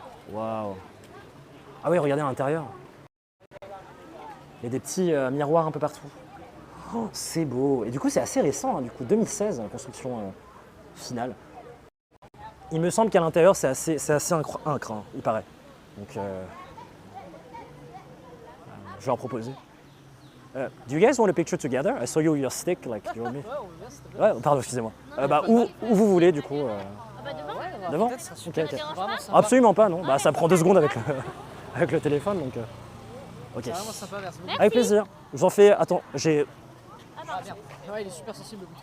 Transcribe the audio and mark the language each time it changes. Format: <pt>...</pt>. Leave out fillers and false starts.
<fr>Waouh. Ah oui, regardez à l'intérieur. Il y a des petits miroirs un peu partout. Oh, c'est beau. Et du coup, c'est assez récent, hein, du coup, 2016, la construction finale. Il me semble qu'à l'intérieur, c'est assez incre, hein, il paraît. Donc, je vais en proposer.</fr> <en>Do you guys want a picture together? I saw you with your stick, like you and me.</en> <fr>Ouais, pardon, excusez-moi. Bah, où vous voulez, du coup. Devant? Ok. Absolument pas, non. Bah, ça prend 2 secondes avec le téléphone, donc. Ok. C'est vraiment sympa, merci beaucoup. Avec plaisir. J'en fais. Attends, j'ai. Ah merde. Ouais, il est super sensible.</fr>